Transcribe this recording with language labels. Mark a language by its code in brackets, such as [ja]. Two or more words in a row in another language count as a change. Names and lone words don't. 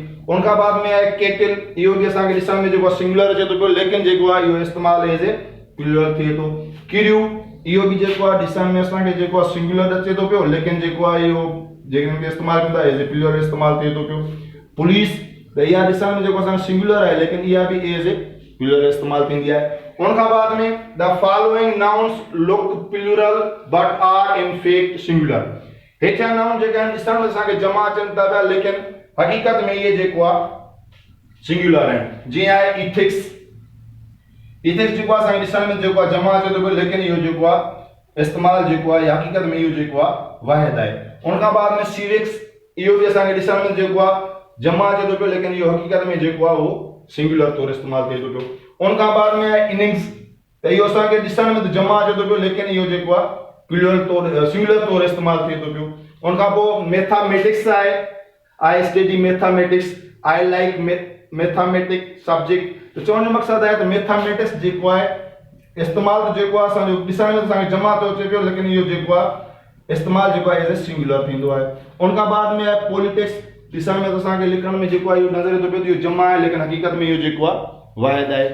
[sd] उन खां बाद में आहे केटल, इहो बि असांखे ॾिसण में जेको सिंगुलर अचे थो पियो, लेकिन जेको आहे इहो इस्तेमालु [en] as a plural [sd] थिए थो। किरियूं इहो बि जेको आहे ॾिसण में असांखे जेको आहे सिंगुलर अचे थो पियो, लेकिन जेको आहे इहो जेके इस्तेमालु कंदा [en] as a plural [sd] इस्तेमालु थिए थो पियो। पुलिस त इहा ॾिसण में जेको असांखे सिंगुलर आहे, लेकिन इहा बि [en] as a plural [sd] इस्तेमालु थींदी आहे। उन खां बाद में [en] the following nouns look plural but are in fact singular. [sd] हेठियां नाउन जेके आहिनि ॾिसण में असांखे जमा अचनि था पिया, लेकिन हक़ीक़त में इहे जेको आहे सिंगुलर आहिनि। जीअं आहे इथिक्स, इथिक्स जेको आहे असांखे ॾिसण में जेको आहे जमा अचे थो पियो, लेकिन इहो जेको आहे इस्तेमालु जेको आहे हक़ीक़त में इहो जेको आहे वाहिद आहे। उन खां बाद में सिविक्स, इहो बि असांखे ॾिसण में जेको आहे जमा अचे थो पियो, लेकिन इहो हक़ीक़त में जेको आहे उहो सिंगुलर तौरु इस्तेमालु थिए थो पियो। उन खां बाद में आहे इनिंग्स, त इहो असांखे ॾिसण में जमा अचे थो पियो, लेकिन इहो जेको आहे प्लूरल तौरु सिंगुलर तौरु इस्तेमालु थिए थो पियो। उन खां पोइ मैथमेटिक्स आहे, [en] I study mathematics, I like mathematics subject. [sd] त चवण जो मक़सदु आहे त मैथमेटिक्स जेको आहे इस्तेमालु जेको आहे असांजो ॾिसण में असांखे जमा थो अचे पियो, लेकिन इहो जेको आहे इस्तेमालु जेको आहे [en] as a singular [sd] थींदो आहे। उन खां बाद में आहे पॉलिटिक्स, ॾिसण में असांखे लिखण में जेको आहे इहो नज़र थो पियो इहो जमा आहे, लेकिन हक़ीक़त में इहो जेको आहे वाहिद आहे।